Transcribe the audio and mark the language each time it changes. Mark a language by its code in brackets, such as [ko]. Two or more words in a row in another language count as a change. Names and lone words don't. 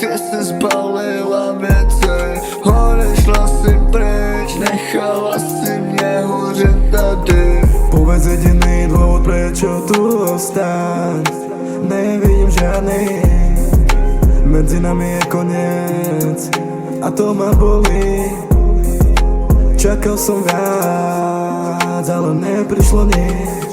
[cs] si zbalila věci, odešla si pryč, nechala si mě hořet tady. [sk] Povedz jediný dôvod, prečo tu ostať. Nevidím žiadny, medzi nami je koniec a to ma bolí. Čakal som viac, ale neprišlo nič.